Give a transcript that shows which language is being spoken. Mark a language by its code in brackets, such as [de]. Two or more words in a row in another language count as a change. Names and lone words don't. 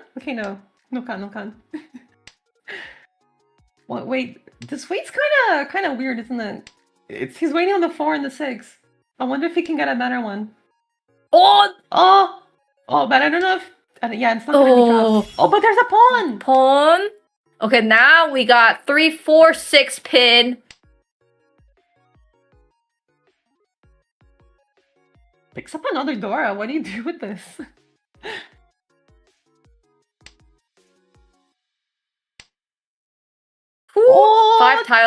[en] Okay, no con. What? Wait, this wait's kind of weird, isn't it? He's waiting on the 4 and the 6. I wonder if he can get a better one. Oh, but I don't know if. Yeah, it's not gonna be dropped. Oh, but there's a pawn. Pawn. Okay, now we got 3, 4, 6 pin. Picks up another Dora. What do you do with this? Ooh, 5 tiles